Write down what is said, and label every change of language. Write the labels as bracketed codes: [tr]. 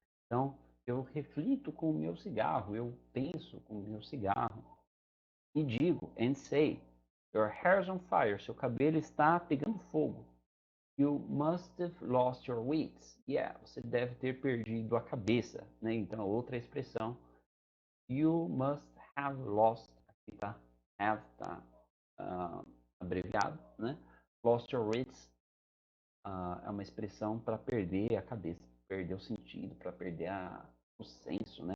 [pt] Então, eu reflito com o meu cigarro, eu penso com o meu cigarro e digo, [en] and say, your hair's on fire, [pt] seu cabelo está pegando fogo. [en] You must have lost your wits. [pt] Yeah, você deve ter perdido a cabeça, né? Então, outra expressão, [en] you must have lost, [pt] aqui tá, have tá abreviado, né? [en] Lost your wits [pt] é uma expressão para perder a cabeça, perder o sentido, para perder o senso, né?